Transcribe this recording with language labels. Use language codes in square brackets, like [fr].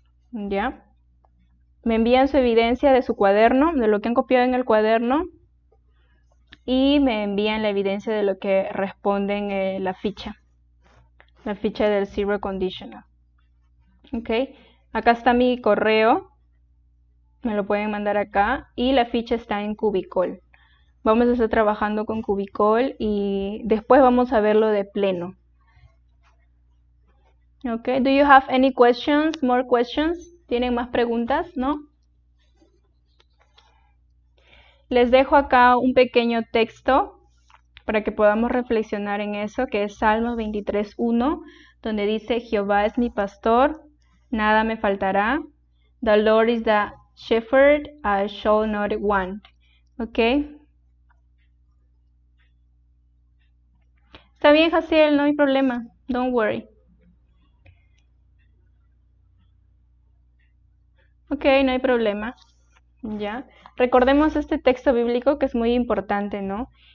[es] ¿Ya? Me envían su evidencia de su cuaderno, de lo que han copiado en el cuaderno, y me envían la evidencia de lo que responden la ficha del zero conditional. ¿Ok? Acá está mi correo, me lo pueden mandar acá, y la ficha está en Cubicol. Vamos a estar trabajando con Cubicol y después vamos a verlo de pleno. [en] Okay, do you have any questions, more questions? [es] ¿Tienen más preguntas? ¿No? Les dejo acá un pequeño texto para que podamos reflexionar en eso, que es Salmos 23:1, donde dice: Jehová es mi pastor, nada me faltará. [en] The Lord is the shepherd, I shall not want. ¿Ok? [es] Está bien, Jaciel, no hay problema. [en] Don't worry. [es] Ok, no hay problema. ¿Ya? Recordemos este texto bíblico que es muy importante, ¿no?